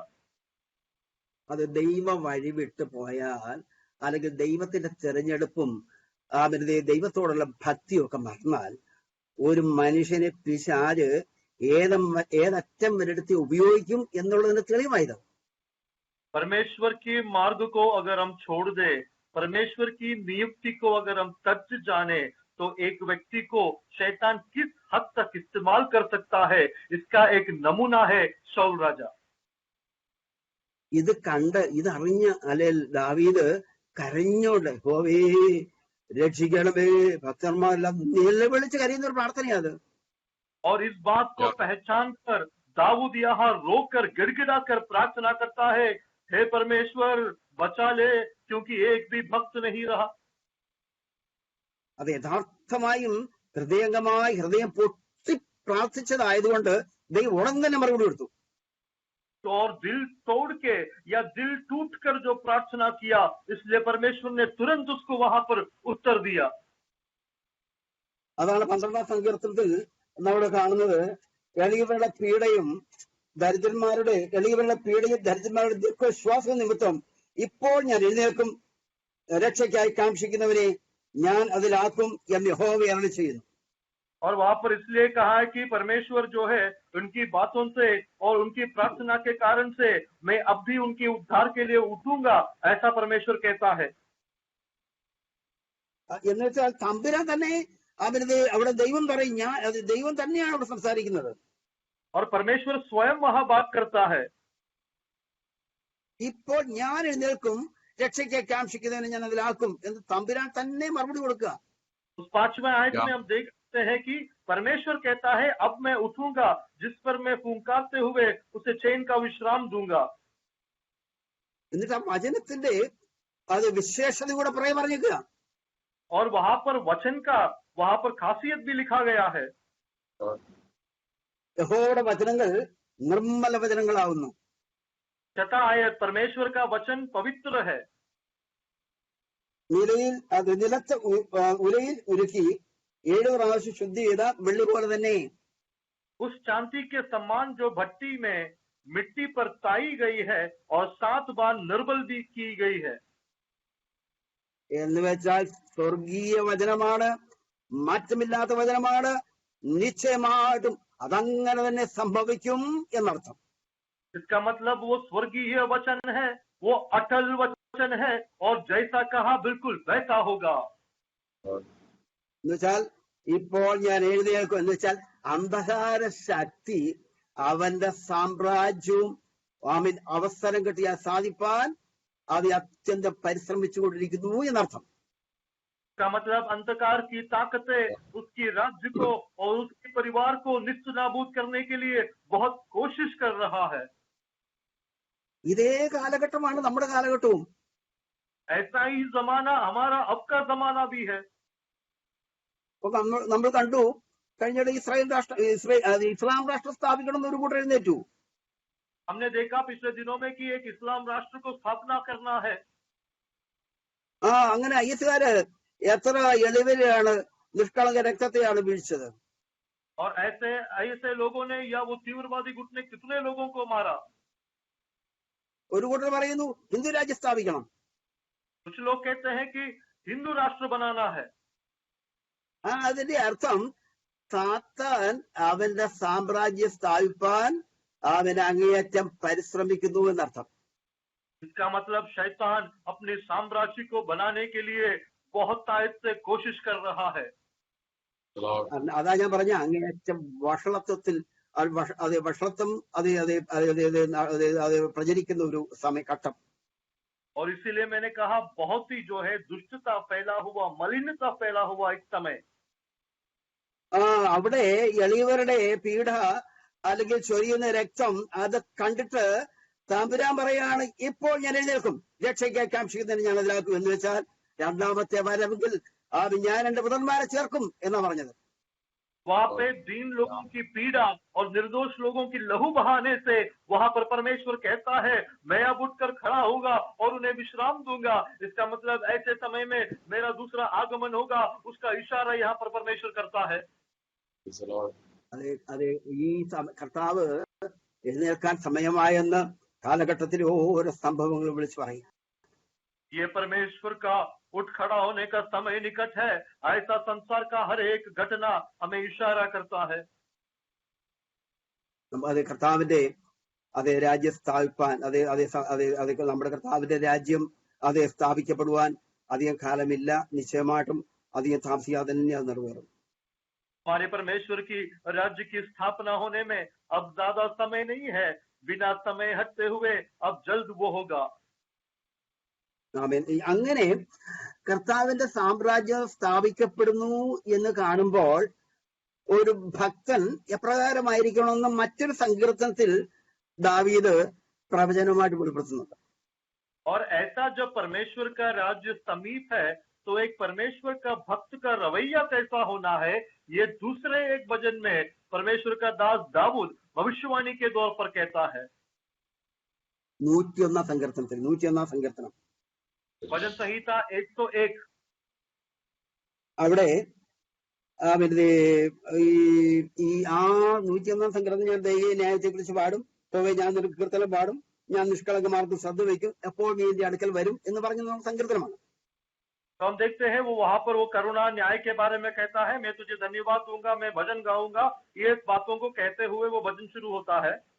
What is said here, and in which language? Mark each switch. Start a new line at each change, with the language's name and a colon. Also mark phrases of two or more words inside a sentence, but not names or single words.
Malayalam: അത് ദൈവം വഴി വിട്ടു പോയാൽ അല്ലെങ്കിൽ ദൈവത്തിന്റെ തെരഞ്ഞെടുപ്പും ദൈവത്തോടുള്ള ഭക്തിയൊക്കെ മറന്നാൽ ഒരു മനുഷ്യനെ പിശാച് ഏതറ്റം വരെടുത്ത് ഉപയോഗിക്കും എന്നുള്ളതിന് തെളിവായത്.
Hindi: परमेश्वर के मार्ग को अगर हम छोड़ दे, परमेश्वर की नियुक्ति को अगर हम सच जाने, तो एक व्यक्ति को शैतान किस हद तक इस्तेमाल कर सकता है, इसका एक नमूना है शाऊल राजा.
Malayalam: ഇത് അറിഞ്ഞ അല്ലെ ദാവീദ് കരഞ്ഞോണ്ട് ഹോവേ രക്ഷിക്കണമേ, ഭക്തന്മാരെല്ലാം നിലവിളിച്ച് കരയുന്ന ഒരു പ്രാർത്ഥനയാണ്.
Hindi: और इस बात को पहचान कर दाऊद यहाँ रोकर गिड़गिड़ा कर प्रार्थना करता है, हे परमेश्वर बचा ले, क्योंकि एक भी भक्त नहीं रहा.
Malayalam: അത് യഥാർത്ഥമായും ഹൃദയം പൊട്ടി പ്രാർത്ഥിച്ചതായതുകൊണ്ട് ദൈവം ഉടൻ തന്നെ മറുപടി കൊടുത്തു.
Hindi: और दिल तोड़ के या दिल टूट कर जो प्रार्थना किया, इसलिए परमेश्वर ने तुरंत उसको वहां पर उत्तर दिया.
Malayalam: അതാണ് 12ാം സങ്കീർത്തനത്തിൽ നമ്മൾ കാണുന്നത്. എളിയവരുടെ പീഡയും ദരിദ്രന്മാരുടെ ദീർഘശ്വാസ നിമിത്തം ഇപ്പോൾ ഞാൻ എഴുന്നേൽക്കും, രക്ഷയ്ക്കായി കാക്ഷിക്കുന്നവരെ ഞാൻ അതിലാക്കും എന്ന് യഹോവ അരുളി ചെയ്യുന്നു.
Hindi: और वहां पर इसलिए कहा है कि परमेश्वर जो है उनकी बातों से और उनकी प्रार्थना के कारण से मैं अब भी उनके उद्धार के लिए उठूंगा, ऐसा परमेश्वर कहता है.
Malayalam: എന്നുവെച്ചാൽ തമ്പുരാൻ തന്നെ അവിടെ ദൈവം പറയും, ദൈവം തന്നെയാണ് അവിടെ സംസാരിക്കുന്നത്.
Hindi: और परमेश्वर स्वयं वहां बात करता है.
Malayalam: ഇപ്പോൾ ഞാൻ എഴുന്നേൽക്കും, രക്ഷയ്ക്ക് കാക്ഷിക്കുന്നതിന് ഞാൻ അതിലാക്കും എന്ന് തമ്പുരാൻ തന്നെ മറുപടി കൊടുക്കുക.
Hindi: उस 5वें आयत में हम देख सकते हैं कि परमेश्वर कहता है अब मैं उठूंगा, जिस पर मैं फूंकारते हुए उसे चैन का विश्राम दूंगा.
Malayalam: എന്നിട്ട് ആ വചനത്തിന്റെ അത് വിശേഷത കൂടെ പറഞ്ഞേക്കുക.
Hindi: और वहां पर वचन का वहां पर खासियत भी लिखा गया है.
Malayalam: യഹോവയുടെ വചനങ്ങൾ നിർമ്മല വചനങ്ങളാവുന്നു.
Hindi: 6 आयत परमेश्वर का वचन पवित्र है.
Malayalam: നിലത്ത് ഉലയിൽ ഉരുക്കി 7 പ്രാവശ്യം ശുദ്ധി ചെയ്ത വെള്ളി പോലെ തന്നെ.
Hindi: उस चांदी के समान जो भट्टी में मिट्टी पर ताई गई है और 7 बार निर्बल भी की गई है.
Malayalam: എന്ന് വെച്ചാൽ സ്വർഗീയ വചനമാണ്, മാറ്റമില്ലാത്ത വചനമാണ്, നിശ്ചയമായിട്ടും അതങ്ങനെ തന്നെ സംഭവിക്കും എന്നർത്ഥം.
Hindi: इसका मतलब वो स्वर्गीय वचन है, वो अटल वचन है, और जैसा कहा बिल्कुल वैसा होगा.
Malayalam: എന്നുവെച്ചാൽ ഇപ്പോൾ ഞാൻ എഴുതിയേക്കും എന്ന് വെച്ചാൽ അന്ധകാര ശക്തി അവന്റെ സാമ്രാജ്യവും അവസരം കിട്ടിയാൽ സാധിപ്പാൻ അത് അത്യന്തം പരിശ്രമിച്ചുകൊണ്ടിരിക്കുന്നു എന്നർത്ഥം.
Hindi: इसका मतलब अंधकार की ताकतें उसकी राज्य को और उसके परिवार को निस्नाबूद करने के लिए बहुत कोशिश कर रहा है.
Malayalam: ഇതേ കാലഘട്ടമാണ് നമ്മുടെ കാലഘട്ടവും.
Hindi: ऐसा ही जमाना हमारा अब का जमाना भी है.
Malayalam: നമ്മൾ കണ്ടു കഴിഞ്ഞിടെ ഇസ്ലാം രാഷ്ട്രം സ്ഥാപിക്കണം എന്നൊരു കൂട്ടർ എഴുന്നേറ്റു.
Hindi: हमने देखा पिछले दिनों में कि एक इस्लाम राष्ट्र को स्थापना करना है.
Malayalam: അങ്ങനെ ഐഎസുകാര് എത്ര എളിവരെയാണ് നിഷ്കളങ്ക രക്തത്തെയാണ് വീഴ്ചത്.
Hindi: और ऐसे लोगों ने या वो तीव्रवादी गुट ने कितने लोगों को मारा.
Malayalam: ഒരു കൂട്ടർ പറയുന്നു ഹിന്ദു രാജ്യം സ്ഥാപിക്കണം.
Hindi: कुछ लोग कहते हैं कि हिंदू राष्ट्र बनाना है.
Malayalam: അതിന്റെ അർത്ഥം സാത്താൻ അവന്റെ സാമ്രാജ്യം സ്ഥാപിപ്പാൻ അവൻ അങ്ങേയറ്റം പരിശ്രമിക്കുന്നു എന്നർത്ഥം.
Hindi: इसका मतलब शैतान अपने साम्राज्य को बनाने के लिए बहुत ताकत से कोशिश कर रहा है.
Malayalam: അതാ ഞാൻ പറഞ്ഞ അങ്ങേയറ്റം വഷളത്വത്തിൽ വഷളത്വം അത് പ്രചരിക്കുന്ന ഒരു സമയഘട്ടം.
Hindi: और इसीलिए मैंने कहा बहुत ही जो है दुष्टता फैला हुआ, मलिनता फैला हुआ एक समय.
Malayalam: അവിടെ എളിയവരുടെ പീഡ അല്ലെങ്കിൽ ചൊരിയുന്ന രക്തം അത് കണ്ടിട്ട് തമ്പുരാൻ പറയാണ് ഇപ്പോൾ ഞാൻ എഴുന്നേൽക്കും, രക്ഷയ്ക്ക് കാക്ഷിക്കുന്നതിന് ഞാൻ അതിലാക്കും എന്ന് വെച്ചാൽ രണ്ടാമത്തെ വരവെങ്കിൽ ഞാൻ എന്റെ പുത്രന്മാരെ ചേർക്കും എന്നാ പറഞ്ഞത്.
Hindi: वहां पे दीन लोगों की पीड़ा और निर्दोष लोगों की लहू बहाने से वहां पर परमेश्वर कहता है मैं अब उठकर खड़ा होगा और उन्हें विश्राम दूंगा। इसका मतलब ऐसे समय में मेरा दूसरा आगमन होगा, उसका इशारा यहाँ पर परमेश्वर करता है।
English: Praise the Lord.
Malayalam: അതെ അതെ, ഈ കർത്താവ് എഴുന്നേൽക്കാൻ സമയമായെന്ന് കാലഘട്ടത്തിൽ ഓരോ സംഭവങ്ങൾ വിളിച്ചു പറയും. ये परमेश्वर का उठ खड़ा होने का समय निकट है, ऐसा संसार का हर एक घटना हमें इशारा करता है। അത് കർത്താവിന്റെ അതേ രാജ്യം സ്ഥാപിപ്പാൻ, അതേ അതേ അതേ അതേ നമ്മുടെ കർത്താവിന്റെ രാജ്യം അതേ സ്ഥാപിക്കപ്പെടുവാൻ അധികം കാലമില്ല. നിശ്ചയമായിട്ടും അധികം താമസിയാതെ തന്നെ അത് നിറവേറും.
Hindi: हमारे परमेश्वर की राज्य की स्थापना होने में अब ज्यादा समय नहीं है, बिना समय हटते हुए अब जल्द वो होगा।
Malayalam: ആമേൻ. അങ്ങനെ കർത്താവിന്റെ സാമ്രാജ്യം സ്ഥാപിക്കപ്പെടുന്നു എന്ന് കാണുമ്പോൾ ഒരു ഭക്തൻ എപ്രകാരമായിരിക്കണമെന്ന് മറ്റൊരു സങ്കീർത്തനത്തിൽ ദാവീദ് പ്രവചനമായിട്ട് വെളിപ്പെടുത്തുന്നുണ്ട്.
Hindi: और ऐसा जब परमेश्वर का राज्य समीप है तो एक परमेश्वर का भक्त का रवैया कैसा होना है, ये दूसरे एक भजन में परमेश्वर का दास दाऊद भविष्यवाणी के तौर पर कहता है।
Malayalam: 101 സങ്കീർത്തനം
Hindi: भजन संहिता 101
Malayalam: അവിടെ ഈ 101 സങ്കീർത്തനം ഞാൻ ദൈവ ന്യായത്തെ കുറിച്ച് പാടും, ഞാൻ ഒരു കീർത്തനം പാടും, ഞാൻ നിഷ്കളങ്കമാർക്ക് ശ്രദ്ധ വയ്ക്കും, എപ്പോൾ നീ എന്റെ അടുക്കൽ വരും എന്ന് പറഞ്ഞ സങ്കീർത്തനമാണ്.
Hindi: तो हम देखते हैं वो वहां पर वो करुणा न्याय के बारे में कहता है, मैं तुझे धन्यवाद दूंगा, मैं भजन गाऊंगा, ये बातों को कहते हुए वो भजन शुरू होता है।